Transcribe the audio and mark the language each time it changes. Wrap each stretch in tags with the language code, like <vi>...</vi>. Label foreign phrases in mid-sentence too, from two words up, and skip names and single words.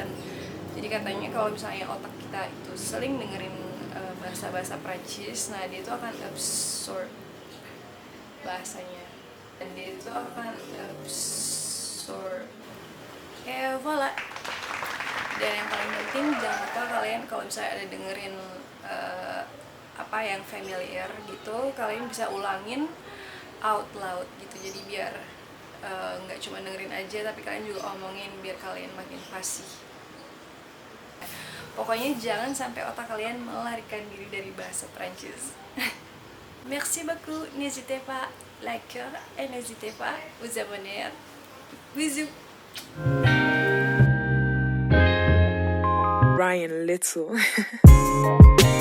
<id>Jadi katanya kalau misalnya otak kita itu sering dengerin bahasa-bahasa Prancis, nah dia itu akan absorb bahasanya dan dia itu akan absorb.</id> <fr>Voilà.</fr> <id>Dan yang paling penting jangan lupa kalian kalau misalnya ada dengerin apa yang familiar gitu, kalian bisa ulangin</id> <en>out loud</en> <id>gitu. Jadi biar nggak cuma dengerin aja, tapi kalian juga omongin biar kalian makin fasih. Pokoknya jangan sampai otak kalian melarikan diri dari bahasa Prancis.</id> <fr>Merci beaucoup, n'hésitez pas liker et n'hésitez pas vous abonner. Bisous. Ryan Little.</fr>